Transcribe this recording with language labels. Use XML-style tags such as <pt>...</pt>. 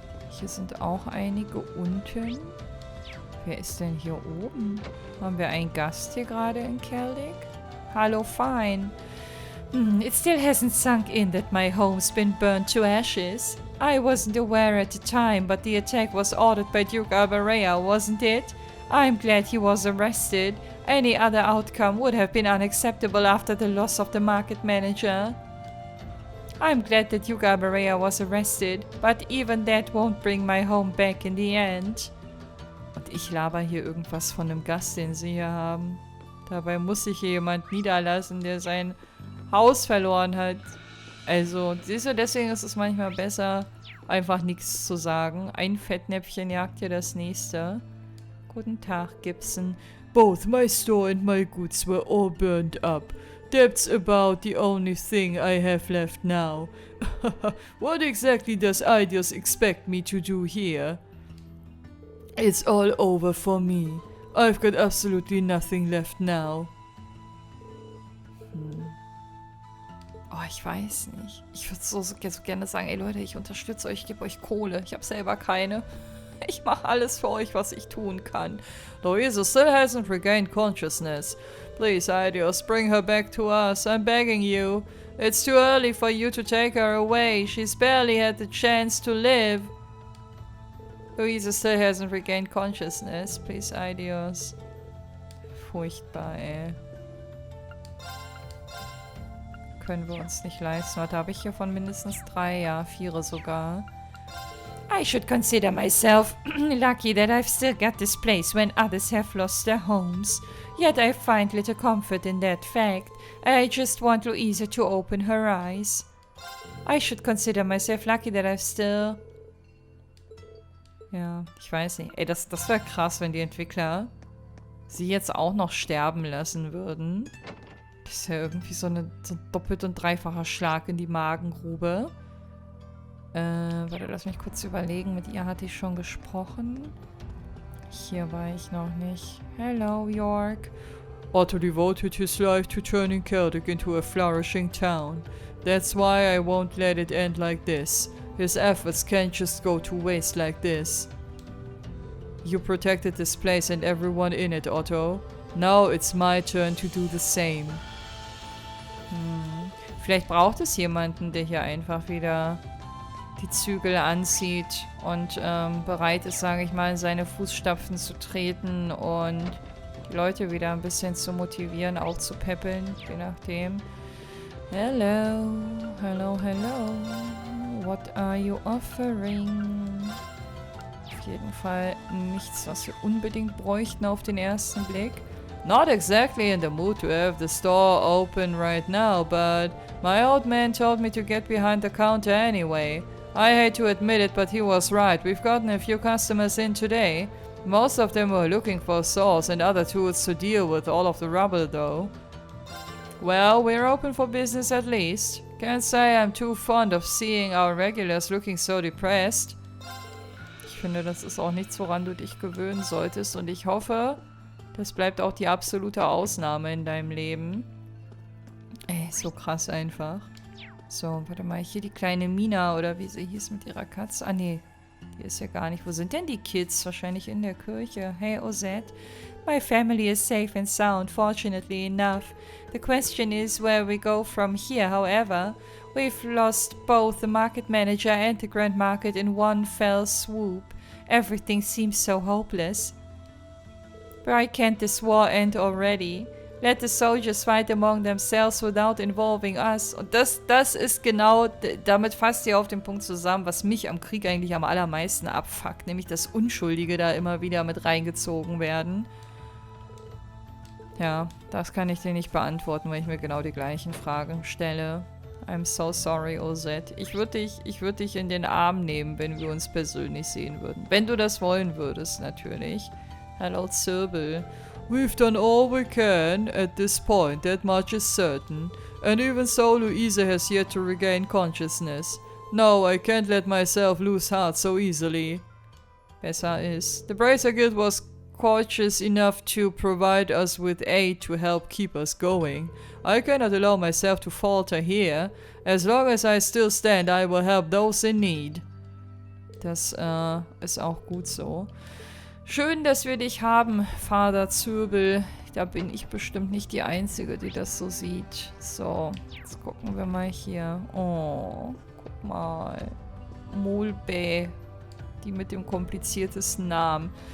<de>Hier sind auch einige unten. Wer ist denn hier oben? Haben wir einen Gast hier gerade in Celtic? Hallo, fine.</de> <en>It still hasn't sunk in that my home's been burned to ashes. I wasn't aware at the time, but the attack was ordered by Duke Alberea, wasn't it? I'm glad he was arrested. Any other outcome would have been unacceptable after the loss of the market manager. I'm glad that Duke Alberea was arrested, but even that won't bring my home back in the end.</en> <de>Und ich laber hier irgendwas von einem Gast, den sie hier haben. Dabei muss sich hier jemand niederlassen, der sein Haus verloren hat. Also, siehst du, deswegen ist es manchmal besser, einfach nichts zu sagen. Ein Fettnäpfchen jagt hier das nächste. Guten Tag, Gibson.</de> <en>Both my store and my goods were all burned up. That's about the only thing I have left now. What exactly does Idios expect me to do here? It's all over for me. I've got absolutely nothing left now.</en> <de>Oh, ich weiß nicht. Ich würde so gerne sagen, ey Leute, ich unterstütze euch, ich gebe euch Kohle. Ich habe selber keine. Ich mache alles für euch, was ich tun kann.</de> <en>Louisa still hasn't regained consciousness. Please, Idios, bring her back to us. I'm begging you. It's too early for you to take her away. She's barely had the chance to live. Louisa still hasn't regained consciousness. Please, Idios.</en> <de>Furchtbar, ey. Können wir uns nicht leisten. Was habe ich hier von mindestens 3? Ja, 4 sogar.</de> <en>I should consider myself lucky that I've still got this place when others have lost their homes. Yet I find little comfort in that fact. I just want Louisa to open her eyes. I should consider myself lucky that I've still...</en> <de>Ja, ich weiß nicht. Ey, das wäre krass, wenn die Entwickler sie jetzt auch noch sterben lassen würden. Das ist ja irgendwie so ein doppelt und dreifacher Schlag in die Magengrube. Warte, lass mich kurz überlegen. Mit ihr hatte ich schon gesprochen. Hier war ich noch nicht. Hello, York.</de> <en>Otto devoted his life to turning Celtic into a flourishing town. That's why I won't let it end like this. His efforts can't just go to waste like this. You protected this place and everyone in it, Otto. Now it's my turn to do the same.</en> <de>Vielleicht braucht es jemanden, der hier einfach wieder die Zügel anzieht und bereit ist, sage ich mal, in seine Fußstapfen zu treten und die Leute wieder ein bisschen zu motivieren, auch zu peppeln, je nachdem.</de> <en>Hello, hello, hello. What are you offering?</en> <de>Auf jeden Fall nichts, was wir unbedingt bräuchten auf den ersten Blick.</de> <en>Not exactly in the mood to have the store open right now, but my old man told me to get behind the counter anyway. I hate to admit it, but he was right. We've gotten a few customers in today. Most of them were looking for saws and other tools to deal with all of the rubble, though. Well, we're open for business at least. Can't say I'm too fond of seeing our regulars looking so depressed.</en> <de>Ich finde, das ist auch nichts, woran du dich gewöhnen solltest und ich hoffe, das bleibt auch die absolute Ausnahme in deinem Leben. Ey, so krass einfach. So, warte mal, hier die kleine Mina oder wie sie hieß mit ihrer Katze. Ah, nee, die ist ja gar nicht. Wo sind denn die Kids? Wahrscheinlich in der Kirche. Hey, Osette.</de> <en>My family is safe and sound, fortunately enough. The question is where we go from here, however. We've lost both the market manager and the grand market in one fell swoop. Everything seems so hopeless. Why can't this war end already? Let the soldiers fight among themselves without involving us.</en> <de>Und das ist genau, damit fasst ihr auf den Punkt zusammen, was mich am Krieg eigentlich am allermeisten abfuckt. Nämlich, dass Unschuldige da immer wieder mit reingezogen werden. Ja, das kann ich dir nicht beantworten, weil ich mir genau die gleichen Fragen stelle.</de> <en>I'm so sorry,</en> <de>Osette. Ich würd dich in den Arm nehmen, wenn wir uns persönlich sehen würden. Wenn du das wollen würdest, natürlich.</de> <en>Hello, Zirbel. We've done all we can at this point, that much is certain. And even so, Louisa has yet to regain consciousness. No, I can't let myself lose heart so easily.</en> <de>Besser ist.</de> <en>The Bracer Guild was courteous enough to provide us with aid to help keep us going. I cannot allow myself to falter here. As long as I still stand, I will help those in need.</en> <de>Das ist auch gut so. Schön, dass wir dich haben, Vater Zürbel. Da bin ich bestimmt nicht die Einzige, die das so sieht. So, jetzt gucken wir mal hier. Oh, guck mal. Molbä. Die mit dem kompliziertesten Namen.</de>